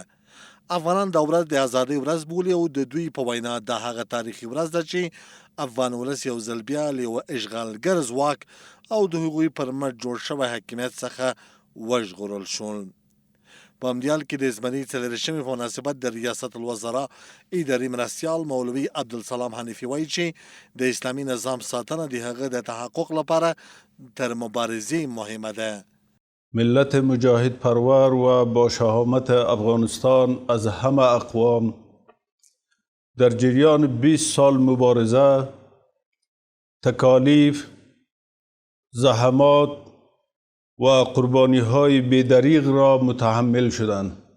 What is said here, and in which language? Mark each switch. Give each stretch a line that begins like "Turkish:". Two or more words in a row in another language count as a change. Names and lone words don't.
Pashto: افغانان دا ورځ د ازادۍ ورځ بولي او د دوی په وینا دا هغه تاریخي ورځ ده چې افغان ولس یو ځل بیا له یوه اشغالګر ځواک او د هغوی پر مټ جوړ شوی حاکمیت څخه وژغورل شول. په همدیال کې د زمري څلېرویشتمې په مناسبت د ریاست الوزرا اداري مرستیال مولوي عبدالسلام حنیفي وایي چې د اسلامي نظام ساتنه د هغه د تحقق لپاره تر مبارزې مهمه ده.
Persian: ملت مجاهد پرور و با شهامت افغانستان از همه اقوام در جریان 20 سال مبارزه تکالیف، زحمات و قربانی های بیدریغ را متحمل شدند.